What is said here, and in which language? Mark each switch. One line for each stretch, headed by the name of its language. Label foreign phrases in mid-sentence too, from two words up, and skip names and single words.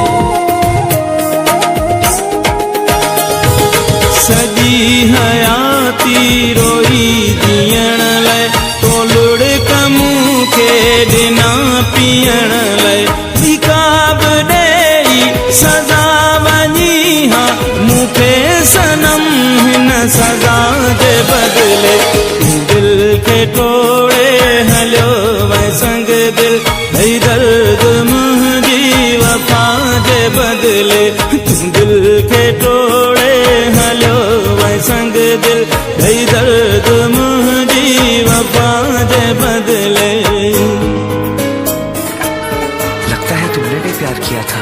Sindhi: सजी हयाती रोई जीअण लाइ, तोलुड़ कमू खे ॾिना पीअण लाइ। हिकाब ॾेई सज़ा वञी हा मूंखे सनम हिन सज़ा जे बदले। दिल के तोड़े हलो मैं संग दिल, भई दर्द मुझी वफा जे बदले। तू दिल के तोड़े हलो मैं संग दिल, भई दर्द मुझी वफा जे बदले।
Hindi: लगता है तुमने भी प्यार किया था।